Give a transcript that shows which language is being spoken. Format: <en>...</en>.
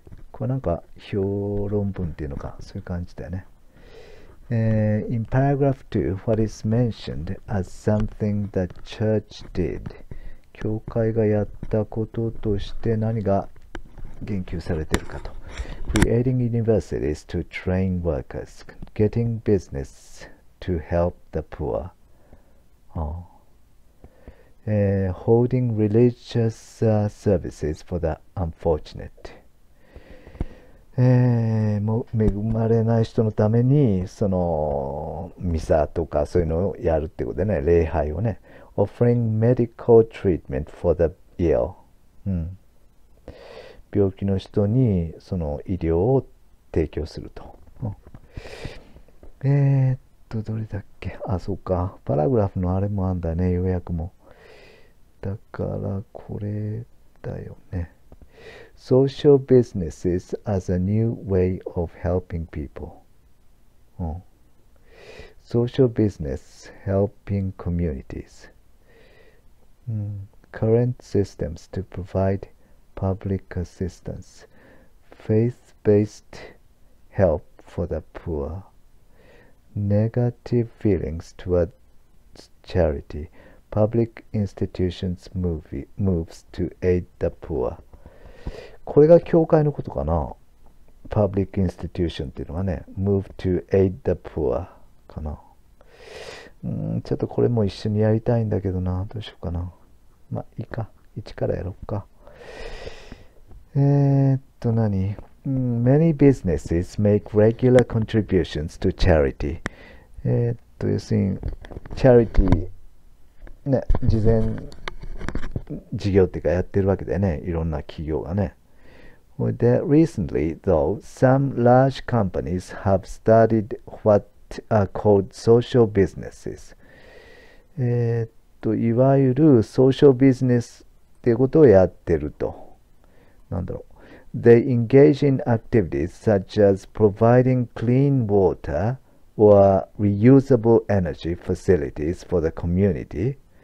<ja>これなんか評論文っていうのか、そういう感じだよね。</ja> <en>In paragraph 2, what is mentioned as something the church did?</en> <ja>教会がやったこととして何が言及されているかと。</ja> <en>Creating universities to train workers, getting business to help the poor, holding religious services for the unfortunate.</en> <ja>恵まれない人のためにミサとかそういうのをやるってことでね、礼拝をね。</ja> <en>Offering medical treatment for the ill、</en> <ja>病気の人にその医療を提供すると。どれだっけ。そうか。パラグラフのあれもあんだね、要約も。だからこれだよね。</ja> <en>Social businesses as a new way of helping people. Social business helping communities. Current systems to provide public assistance. Faith-based help for the poor. Negative feelings towards charity. Public institutions moves to aid the poor.</en> <ja>これが教会のことかな。 Public institution っていうのがね、</ja> <en>move to aid the poor</en> <ja>かな。ちょっとこれも一緒にやりたいんだけどな。どうしようかな。まあいいか。1からやろうか。</ja> <en>Many businesses make regular contributions to charity.</en> <ja>要するに、チャリティー、ね、事前事業っていうかやってるわけだよね。いろんな企業がね。</ja> <en>Recently, though, some large companies have started what are called social businesses.</en> <ja>いわゆるソーシャルビジネスっていうことをやってると。なんだろう。</ja> <en>They engage in activities such as providing clean water or reusable energy facilities for the community.</en>